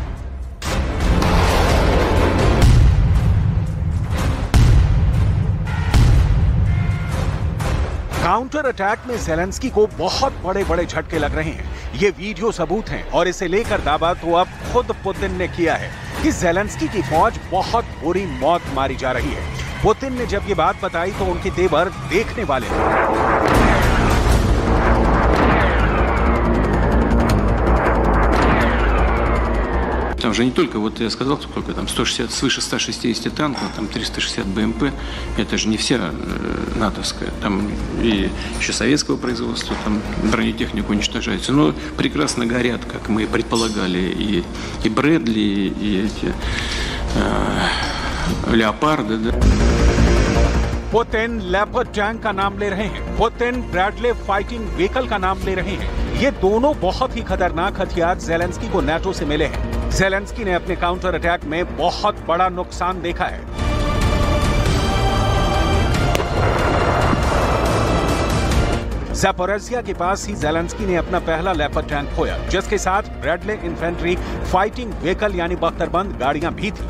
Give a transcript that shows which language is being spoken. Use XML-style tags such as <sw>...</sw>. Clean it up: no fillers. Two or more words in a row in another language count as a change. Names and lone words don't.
<en>counter attack</en> <hi>में ज़ेलेंस्की को बहुत बड़े बड़े झटके लग रहे हैं। ये वीडियो सबूत हैं और इसे लेकर दावा तो अब खुद पुतिन ने किया है कि ज़ेलेंस्की की फौज बहुत बुरी मौत मारी जा रही है। पुतिन ने जब ये बात बताई तो उनके तेवर देखने वाले थे।</hi> <ru>Там же не только, вот я сказал, сколько там, 160, свыше 160 танков, там 360 БМП, это же не вся натовская, там и еще советского производства, там бронетехника уничтожается, но прекрасно горят, как мы предполагали, и Брэдли, и эти Леопарды, да.</ru> <hi>पुतिन लेपर्ड टैंक का नाम ले रहे हैं, पुतिन ब्रैडले</hi> <en>fighting vehicle</en> <hi>का नाम ले रहे हैं। ये दोनों बहुत ही खतरनाक हथियार ज़ेलेंस्की को नाटो से मिले हैं। ज़ेलेंस्की ने अपने</hi> <en>counter attack</en> <hi>में बहुत बड़ा नुकसान देखा है। ज़ैपोरिज़िया के पास ही ज़ेलेंस्की ने अपना पहला लेपर्ड टैंक खोया, जिसके साथ ब्रैडले</hi> <en>infantry fighting vehicle</en> <hi>यानी बख्तरबंद गाड़ियां भी थी।</hi>